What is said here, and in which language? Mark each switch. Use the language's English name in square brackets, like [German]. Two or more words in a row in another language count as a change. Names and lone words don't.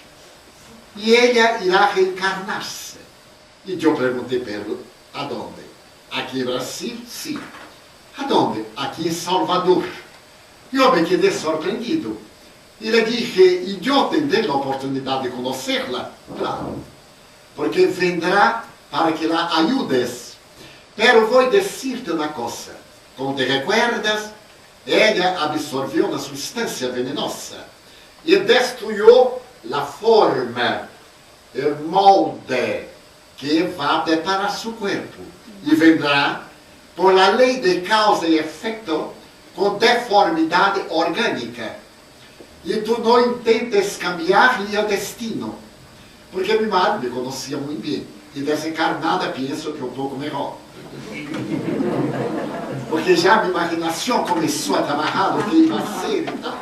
[Portuguese] E ela irá reencarnar-se. E eu perguntei para ela, aonde? Aqui em Brasil? Sim. Aonde? Aqui em Salvador. E eu me quedei surpreendido. E lhe disse, e eu tenho a oportunidade de conhecê-la? Claro. [Spanish] Porque vendrá para que la ayudes. [Portuguese] Pero vou dizer-te uma coisa. [Spanish] Como te recuerdas, [Portuguese] ela absorveu uma substância venenosa e destruiu a forma, o molde que vai preparar seu corpo. E [Spanish] vendrá, por la [Portuguese] lei de causa e efeito, com deformidade orgânica. E tu não intentes cambiar-lhe o destino. Porque minha madre me conhecia muito bem. E desencarnada penso que um pouco melhor. Porque já a minha imaginação começou a trabalhar o que ia ser e tal.